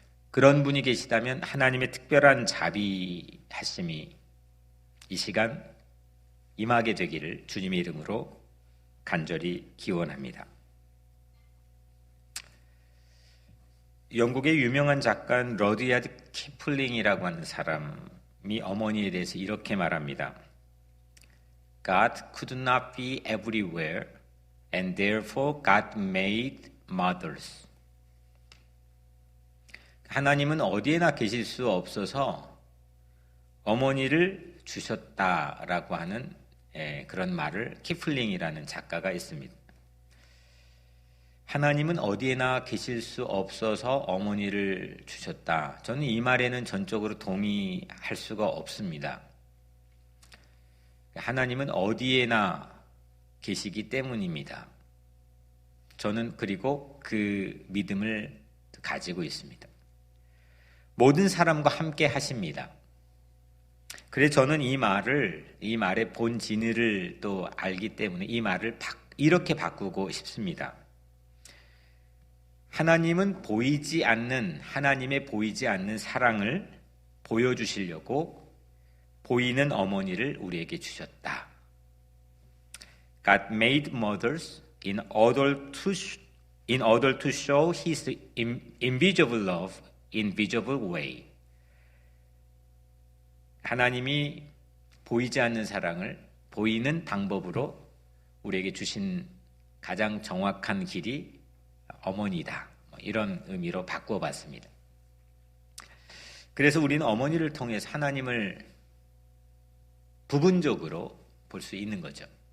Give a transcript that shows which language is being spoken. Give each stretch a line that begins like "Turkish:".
Korean: 그런 분이 계시다면 하나님의 특별한 자비하심이 이 시간 임하게 되기를 주님의 이름으로 간절히 기원합니다. 영국의 유명한 작가 러디야드 키플링이라고 하는 사람이 어머니에 대해서 이렇게 말합니다.
English: God could not be everywhere and therefore God made mothers.
Korean: 하나님은 어디에나 계실 수 없어서 어머니를 주셨다라고 하는 그런 말을 키플링이라는 작가가 있습니다. 하나님은 어디에나 계실 수 없어서 어머니를 주셨다. 저는 이 말에는 전적으로 동의할 수가 없습니다. 하나님은 어디에나 계시기 때문입니다. 저는 그리고 그 믿음을 가지고 있습니다. 모든 사람과 함께 하십니다. 그래서 저는 이 말의 본 진리를 또 알기 때문에 이 말을 이렇게 바꾸고 싶습니다. 하나님은 하나님의 보이지 않는 사랑을 보여주시려고 보이는 어머니를 우리에게 주셨다.
English: God made mothers in order to show His invisible love in visible way.
Korean: 하나님이 보이지 않는 사랑을 보이는 방법으로 우리에게 주신 가장 정확한 길이 어머니다. 이런 의미로 바꿔봤습니다. 그래서 우리는 어머니를 통해서 하나님을 부분적으로 볼 수 있는 거죠.